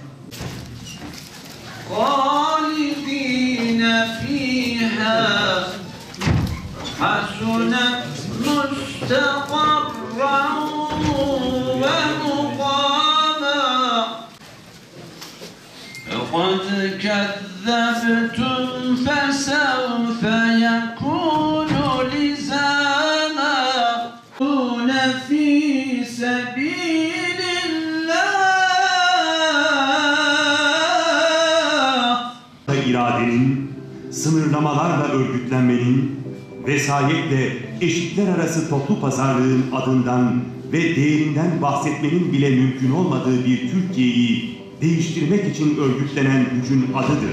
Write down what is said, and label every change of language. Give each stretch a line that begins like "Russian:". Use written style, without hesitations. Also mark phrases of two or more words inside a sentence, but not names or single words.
Arabic: خَالِدِينَ فِيهَا حَسُنَتْ مُسْتَقَرًّا وَمُقَامًا لَقَدْ كَذَّبْتُمْ فَسَوْفَ يَكُونُ لِزَامًا فِي سَبِيلِ
Turkish: iradenin, sınırlamalarla örgütlenmenin, vesayetle eşitler arası toplu pazarlığın adından ve değerinden bahsetmenin bile mümkün olmadığı bir Türkiye'yi değiştirmek için örgütlenen gücün adıdır.